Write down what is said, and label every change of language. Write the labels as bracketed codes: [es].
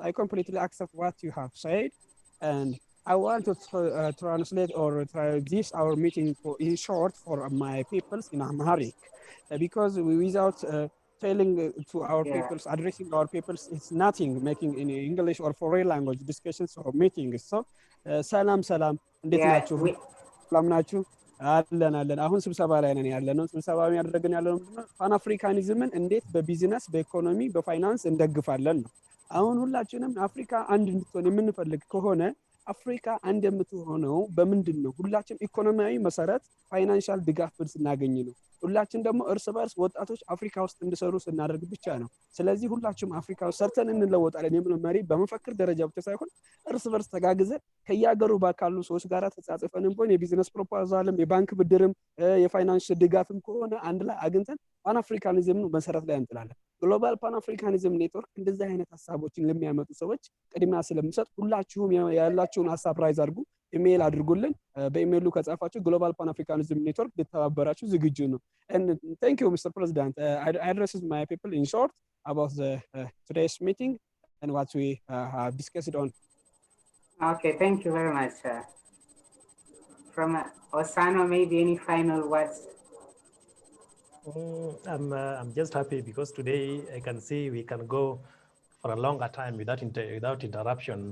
[en] I completely accept what you have said. And I want to translate or try this our meeting for in short for my peoples in Amharic, because without telling to our peoples, addressing our peoples, it's nothing making in English or foreign language discussions or meetings. [am] So, salam salam, እንዴት ናችሁ? ሰላም ናችሁ? አለን አሁን ስብሰባ ላይ ነን ያለነው። ስብሰባ ያደረግን ያለነው ምንድነው? ፓን አፍሪካኒዝምን እንዴት በቢዝነስ በኢኮኖሚ በፋይናንስ እንደግፋለን ነው። አሁን ሁላችንም አፍሪካ አንድ እንድትሆን የምንፈልግ ከሆነ አፍሪካ አንድ የምትሆነው በምንድን ነው? ሁላችን ኢኮኖሚያዊ መሰረት ፋይናንሻል ድጋፍ ስናገኝ ነው። ሁላችን ደግሞ እርስ በርስ ወጣቶች አፍሪካ ውስጥ እንዲሰሩ ስናደርግ ብቻ ነው። ስለዚህ ሁላችንም አፍሪካ ውስጥ ሰርተን እንለወጣለን የሚለው መሪ በመፈክር ደረጃ ብቻ ሳይሆን እርስ በርስ ተጋግዘን ከያገሩ ባካሉ ሰዎች ጋር ተጻጽፈንም ቢሆን የቢዝነስ ፕሮፖዛልም የባንክ ብድርም የፋይናንስ ድጋፍም ከሆነ አንድ ላይ አግኝተን ፓን አፍሪካኒዝም መሰረት ላይ እንጥላለን። ግሎባል ፓን አፍሪካኒዝም ኔትወርክ እንደዚህ አይነት ሀሳቦችን ለሚያመጡ ሰዎች ቅድሚያ ስለምሰጥ ሁላችሁም ያላችሁን ሀሳብ ራይዝ አድርጉ፣ ኢሜይል አድርጉልን። በኢሜይሉ ከጻፋችሁ ግሎባል ፓን አፍሪካኒዝም ኔትወርክ ልተባበራችሁ ዝግጁ ነው። [en] And thank you, Mr. President. I address my people in short about the today's meeting and what we have discussed on. Okay, thank you very much. From Osano, maybe any final words? I'm just happy because today I can see we can go for a longer time without interruption.